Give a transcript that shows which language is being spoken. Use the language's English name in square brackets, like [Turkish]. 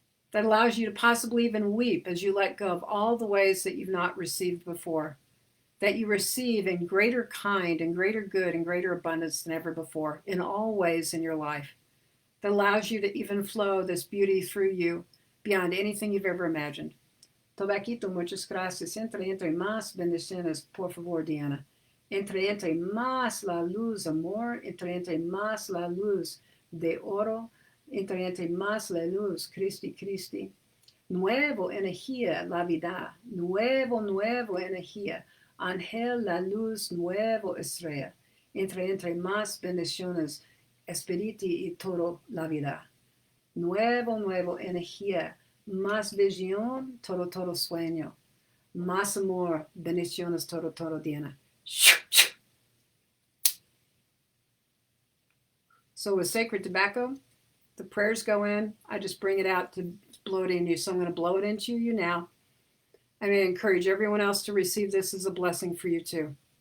[English] That allows you to possibly even weep as you let go of all the ways that you've not received before. That you receive in greater kind and greater good and greater abundance than ever before in all ways in your life. That allows you to even flow this beauty through you beyond anything you've ever imagined. [Spanish] Tobaquito, muchas gracias. Entre más bendiciones, por favor, Diana. Entre más la luz, amor. Entre más la luz de oro. Entre más la luz, Cristi. Nuevo energía, la vida. Nuevo energía. Ángel, la luz, nuevo estrella. Entre más bendiciones, espíritu y todo la vida. Nuevo energía. Más visión, todo sueño. Más amor, bendiciones, todo, Diana. [English] So with sacred tobacco, the prayers go in. I just bring it out to blow it in you. So I'm going to blow it into you now. I'm going to encourage everyone else to receive this as a blessing for you too.